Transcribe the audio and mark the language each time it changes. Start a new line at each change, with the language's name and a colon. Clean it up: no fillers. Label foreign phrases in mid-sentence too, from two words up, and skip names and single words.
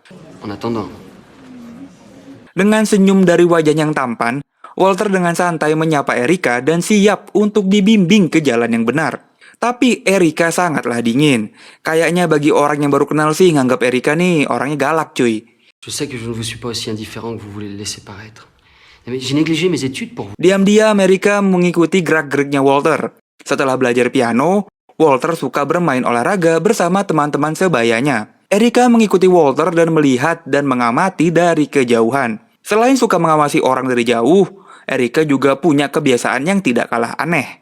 French: En attendant.
Indonesian: Dengan senyum dari wajahnya yang tampan, Walter dengan santai menyapa Erika dan siap untuk dibimbing ke jalan yang benar. Tapi Erika sangatlah dingin. Kayaknya bagi orang yang baru kenal sih nganggap Erika nih orangnya galak cuy.
French: Je sais que je ne vous suis pas aussi indifférent que vous voulez le laisser paraître. Mais j'ai négligé mes études pour vous.
Indonesian: Diam-diam Erika mengikuti gerak-geriknya Walter. Setelah belajar piano, Walter suka bermain olahraga bersama teman-teman sebayanya. Erika mengikuti Walter dan melihat dan mengamati dari kejauhan. Selain suka mengawasi orang dari jauh, Erika juga punya kebiasaan yang tidak kalah aneh.